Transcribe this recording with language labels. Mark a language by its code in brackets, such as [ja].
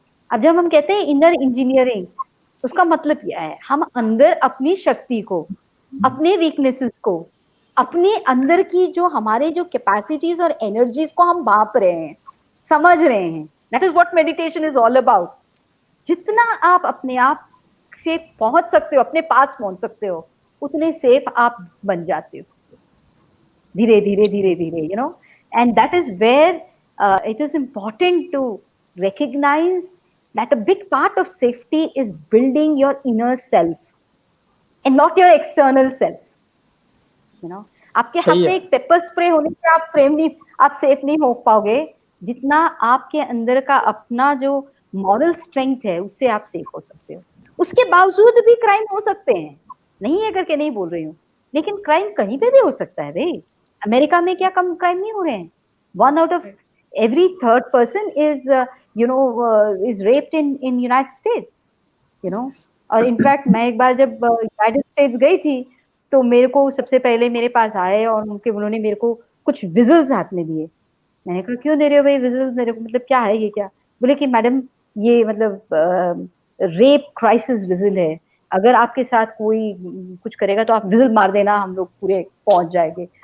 [hi] अब जब हम कहते हैं इनर इंजीनियरिंग, उसका मतलब क्या है, हम अंदर अपनी शक्ति को, अपने वीकनेसेस को, अपने अंदर की जो हमारे जो कैपेसिटीज और एनर्जीज को हम भाप रहे हैं, समझ रहे हैं। [en] That is what meditation is all about. [hi] जितना आप अपने आप से पहुंच सकते हो, अपने पास पहुंच सकते हो, उतने सेफ आप बन जाते हो धीरे धीरे धीरे धीरे, you know. [en] And that is where it is important to recognize that a big part of safety is building your inner self and not your external self, you know। [hi] आपके हाथ में एक पेपर स्प्रे होने से आप safe नहीं हो पाओगे, जितना आपके अंदर का अपना जो मॉरल स्ट्रेंथ है उससे आप सेफ हो सकते हो। उसके बावजूद भी क्राइम हो सकते हैं, नहीं है करके नहीं बोल रही हूँ, लेकिन क्राइम कहीं पे भी हो सकता है भाई। अमेरिका में क्या कम क्राइम नहीं हो रहे हैं? [en] 1 out of every 3rd person is is raped in United States, you know। [hi] और इनफैक्ट मैं एक बार जब यूनाइटेड स्टेट्स गई थी, तो मेरे को सबसे पहले मेरे पास आए और उन्होंने मेरे को कुछ विजल्स हाथ में दिए। मैंने कहा क्यों दे रहे हो भाई विजल्स मेरे को, मतलब क्या है ये? क्या बोले कि मैडम ये मतलब रेप क्राइसिस विजल है, अगर आपके साथ कोई कुछ करेगा तो आप विजल मार देना, हम लोग पूरे पहुंच जाएंगे।